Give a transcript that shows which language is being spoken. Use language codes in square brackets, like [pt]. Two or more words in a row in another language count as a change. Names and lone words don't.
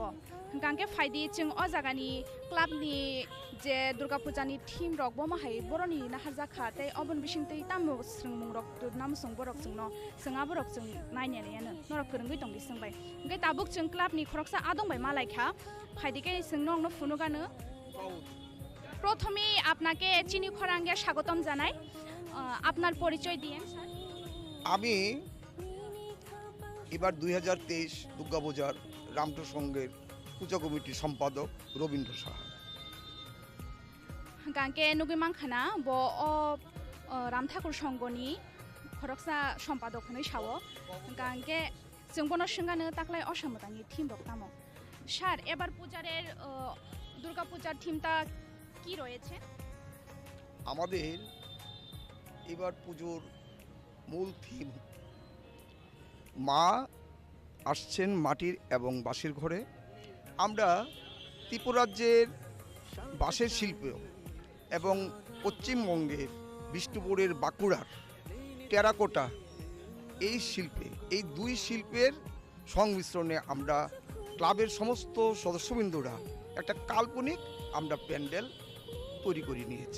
[trp] गांके फायदि जों अ जागानि क्लाबनि जे दुर्गा पूजानि थीम रक बमाहाय बरनि नाहार जाखा तै अबन बिसिंतै तामु स्रंमुं रक नाम सं बरक जोंनो जोंआ बरक जों नायनायानो नरक फोरोंगै दं बिसंबाय गे ताबुक जों क्लाबनि खरकसा आदंबाय मालायखा फायदिके जों नंनो फुनुगानो [bn] প্রথমে আপনাকে চিনি খরাঙে স্বাগতম জানাই আপনার পরিচয় দিয়েন স্যার। আমি এবার 2023 দুর্গাপূজার রামটো সংঘের পূজা কমিটির সম্পাদক রবীন্দ্র সাহা। [trp] গাंके नुगैमां खाना ब राम ठाकुर संघनि खरकसा सम्पादक हनै सावो गांके जों बनो संगानो ताक्लाय असामतानि थीम रक नामो सार [bn] এবার পূজারের দুর্গাপূজার থিমটা কি রয়েছে? আমাদের এবার পুজোর মূল থিম মা আসছেন মাটির এবং বাঁশের ঘরে। আমরা ত্রিপুরাজ্যের বাঁশের শিল্প এবং পশ্চিমবঙ্গের বিষ্ণুপুরের বাঁকুড়ার টেরাকোটা এই শিল্পে, এই দুই শিল্পের সংমিশ্রণে আমরা ক্লাবের সমস্ত সদস্যবৃন্দরা একটা কাল্পনিক আমরা প্যান্ডেল তৈরি করে নিয়েছি।